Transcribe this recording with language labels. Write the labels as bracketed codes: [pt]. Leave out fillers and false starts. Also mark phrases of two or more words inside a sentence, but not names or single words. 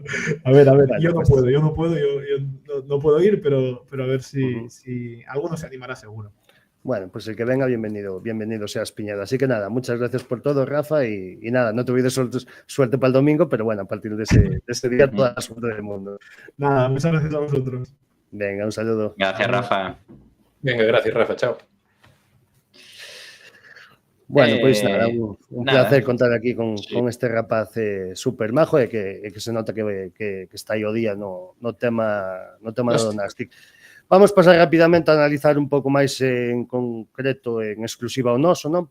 [es] A ver, yo no puedo ir, pero a ver si alguno se animará seguro. Bueno, pues el que venga, bienvenido sea Espiñedo. Así que nada, muchas gracias por todo, Rafa, y nada, no tuviste suerte para el domingo, pero bueno, a partir de ese día toda la suerte del mundo. Nada, muchas gracias a vosotros. Venga, un saludo. Gracias, Rafa. Venga, gracias, Rafa, chao. [gl] Bueno, pues nada, un placer contar aquí con este rapaz súper majo e que se nota que está aí o día no tema do Nastic. Vamos pasar rapidamente a analizar un pouco máis en concreto, en exclusiva o noso, non?